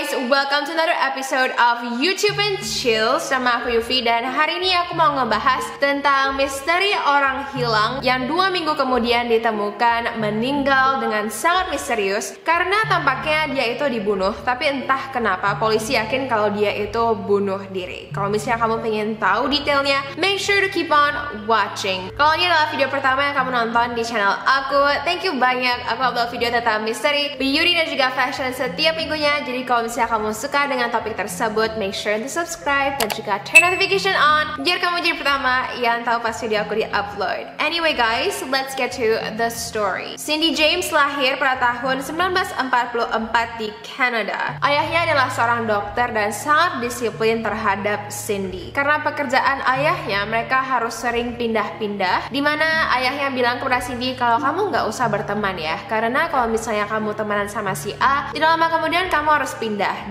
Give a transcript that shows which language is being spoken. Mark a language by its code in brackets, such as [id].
[en] Welcome to another episode of YouTube and Chill. [id] Sama aku Yufi, dan hari ini aku mau ngebahas tentang misteri orang hilang yang 2 minggu kemudian ditemukan meninggal dengan sangat misterius karena tampaknya dia itu dibunuh, tapi entah kenapa polisi yakin kalau dia itu bunuh diri. Kalau misalnya kamu pengen tahu detailnya, [en] make sure to keep on watching. [id] Kalau ini adalah video pertama yang kamu nonton di channel aku, [en] thank you [id] banyak. Aku upload video tentang misteri, beauty, dan juga fashion setiap minggunya. Jadi kalau misalnya kamu suka dengan topik tersebut, [en] make sure to subscribe [id] dan juga [en] turn notification on [id] biar kamu jadi pertama yang tahu pas video aku di-upload. [en] Anyway guys, let's get to the story. [id] Cindy James lahir pada tahun 1944 di Kanada. Ayahnya adalah seorang dokter dan sangat disiplin terhadap Cindy. Karena pekerjaan ayahnya, mereka harus sering pindah-pindah, dimana ayahnya bilang kepada Cindy kalau kamu nggak usah berteman ya, karena kalau misalnya kamu temenan sama si A, tidak lama kemudian kamu harus pindah.